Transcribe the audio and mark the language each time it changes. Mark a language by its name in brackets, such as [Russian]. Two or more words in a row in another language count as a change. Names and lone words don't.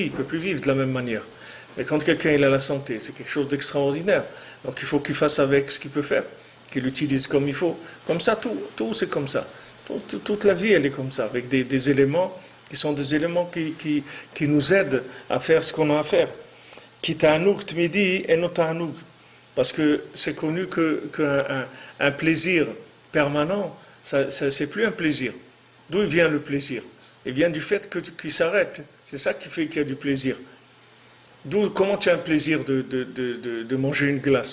[French] Il ne peut plus vivre de la même manière. Mais quand quelqu'un il a la santé, c'est quelque chose d'extraordinaire. Donc il faut qu'il fasse avec ce qu'il peut faire, qu'il l'utilise comme il faut. Comme ça, tout c'est comme ça. Toute la vie, elle est comme ça, avec des éléments qui sont des éléments qui nous aident à faire ce qu'on a à faire. [Hebrew] כי תענוג תמידי אינו תענוג. [French] Parce que c'est connu qu'un plaisir permanent, c'est plus un plaisir. D'où il vient le plaisir? Il vient du fait qu'il s'arrête. C'est ça qui fait qu'il y a du plaisir. Comment tu as un plaisir de manger une glace?